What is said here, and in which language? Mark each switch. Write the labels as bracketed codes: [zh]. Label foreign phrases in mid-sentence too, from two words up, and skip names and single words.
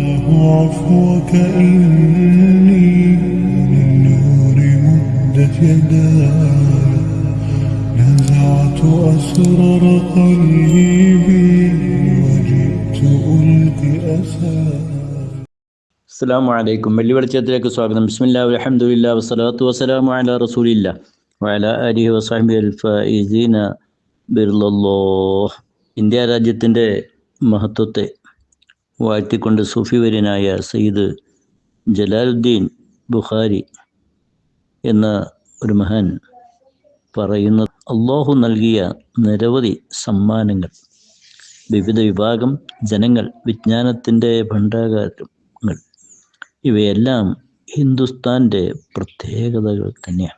[ar] عفوك إني للنور مدت يداي نزعت أسرار قلبي وجئت ألقي أساي. السلام عليكم. [ml] വെള്ളി വെളിച്ചത്തിലേക്ക് സ്വാഗതം. [ar] بسم الله والحمد لله والصلاة والسلام على رسول الله وعلى آله وصحبه الفائزين برضا الله. [ml] ഇന്ത്യ രാജ്യത്തിൻ്റെ മഹത്വത്തെ വാഴ്ത്തിക്കൊണ്ട് സൂഫി വര്യനായ സയ്യിദ് ജലാലുദ്ദീൻ ബുഖാരി എന്ന ഒരു മഹാൻ പറയുന്ന അല്ലാഹു നൽകിയ നിരവധി സമ്മാനങ്ങൾ, വിവിധ വിഭാഗം ജനങ്ങൾ, വിജ്ഞാനത്തിൻ്റെ ഭണ്ഡാകാരങ്ങൾ, ഇവയെല്ലാം ഹിന്ദുസ്ഥാൻ്റെ പ്രത്യേകതകൾ തന്നെയാണ്.